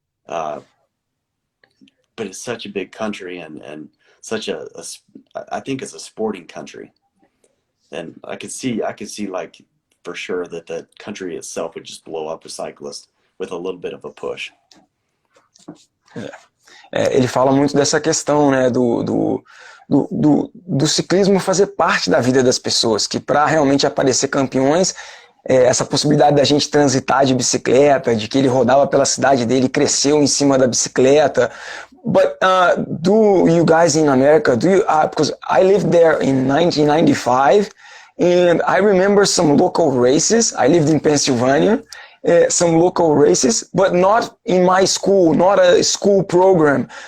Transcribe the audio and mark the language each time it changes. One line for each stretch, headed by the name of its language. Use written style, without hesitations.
English: But it's such a big country and such I think it's a sporting country. And I could see like for sure that the country itself would just blow up with cyclists with a little bit of a push.
Portuguese: Ele fala muito dessa questão, né, do ciclismo fazer parte da vida das pessoas, que para realmente aparecer campeões, essa possibilidade da gente transitar de bicicleta, de que ele rodava pela cidade dele, cresceu em cima da bicicleta.
English: But do you guys in America, because I lived there in 1995, and I remember some local races. I lived in Pennsylvania. Some local races, but not in my school, not a school program.